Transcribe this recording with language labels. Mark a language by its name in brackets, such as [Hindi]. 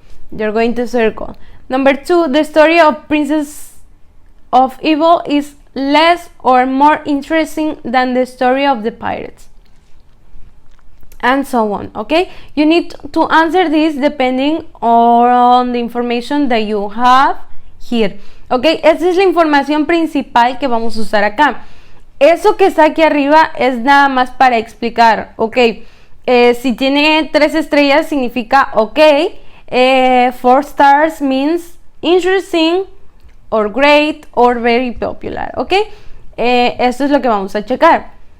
[English] You're going to circle. Number 2, the story of Princess of Evil is less or more interesting than the story of the Pirates. And so on, okay? You need to answer this depending on the information that you have here. [Spanish] Ok, esa es la información principal que vamos a usar acá. Eso que está aquí arriba es nada más para explicar, ok. Si tiene 3 estrellas significa ok. [English] 4 stars means interesting or great or very popular, ok. [Spanish] Esto es lo que vamos a checar.